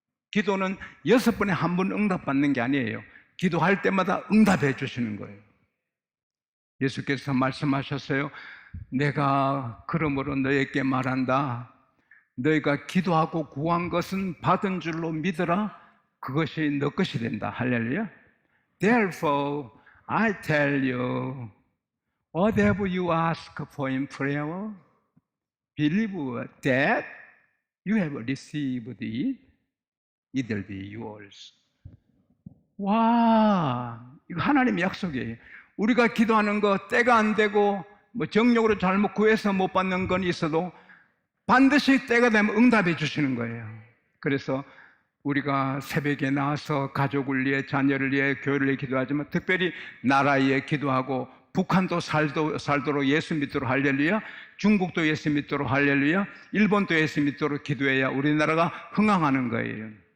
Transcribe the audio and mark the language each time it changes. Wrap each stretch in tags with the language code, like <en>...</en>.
<ko>기도는 6번에 한 번 응답받는 게 아니에요. 기도할 때마다 응답해 주시는 거예요. 예수께서 말씀하셨어요. 내가 그러므로 너에게 말한다. 너희가 기도하고 구한 것은 받은 줄로 믿어라. 그것이 너 것이 된다. 할렐루야.</ko> <en>Therefore, I tell you, whatever you ask for in prayer, believe that you have received it, it will be yours.</en> <ko>와, 이거 하나님의 약속이에요. 우리가 기도하는 거 때가 안 되고 정력으로 잘못 구해서 못 받는 건 있어도 반드시 때가 되면 응답해 주시는 거예요. 그래서 우리가 새벽에 나와서 가족을 위해, 자녀를 위해, 교회를 위해 기도하지만 특별히 나라 위해 기도하고 북한도 살도록 예수 믿도록 할렐루야, 중국도 예수 믿도록 할렐루야, 일본도 예수 믿도록 기도해야 우리나라가 흥황하는 거예요.</ko>